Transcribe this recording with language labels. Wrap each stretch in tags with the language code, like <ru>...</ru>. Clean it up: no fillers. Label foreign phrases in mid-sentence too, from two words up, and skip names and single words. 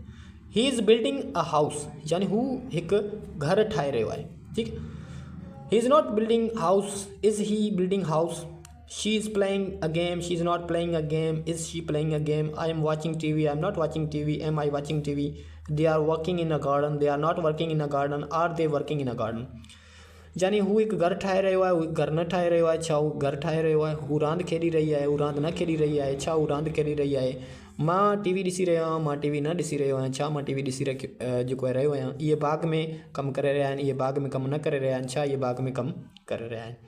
<en>He is building a house,</en> <sd>यानी हू हिकु घर ठाहे रहियो आहे, ठीकु।</sd> <en>He is not building house, is he building house, She is playing a game. She is not playing a game. Is she playing a game? I am watching TV. I am not watching TV. Am I watching TV? They are working in a garden. They are not working in a garden. Are they working in a garden?</en> <sd>यानी हू एक घर ठाहे रहियो आहे, हू घर न ठाहे रहियो आहे, छा हू घर ठाहे रहियो आहे? हू रांदि खेॾी रही आहे, हू रांदि न खेॾी रही आहे, छा हू रांदि खेॾी रही आहे? मां टीवी ॾिसी रहियो आहियां, मां टीवी न ॾिसी रहियो आहियां, छा मां टीवी ॾिसी जेको आहे रहियो आहियां? इहे बाग़ में कमु करे रहिया आहिनि, इहे बाग़ में कमु न करे रहिया आहिनि, छा इहे बाग़ में कमु करे रहिया आहिनि?</sd>